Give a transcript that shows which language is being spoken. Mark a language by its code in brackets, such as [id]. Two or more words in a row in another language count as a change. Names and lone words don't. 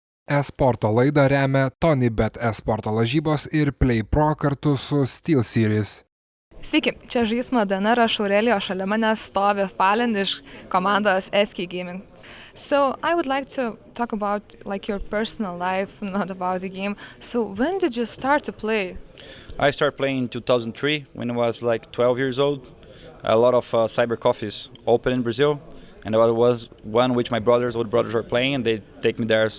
[lt] E-sporto laidą remia TonyBet e-sporto lažybos ir Play Pro kartu su SteelSeries. Sveiki, čia Žaismo diena ir aš Aurelija, šalia manęs stovi FalleN iš komandos SK Gaming. [en] So I would like to talk about your personal life, not about the game. So when did you start to play? I started playing in 2003 when I was 12 years old. A lot of cyber coffees open in Brazil, and I was one which my older brothers were playing, and they take me there.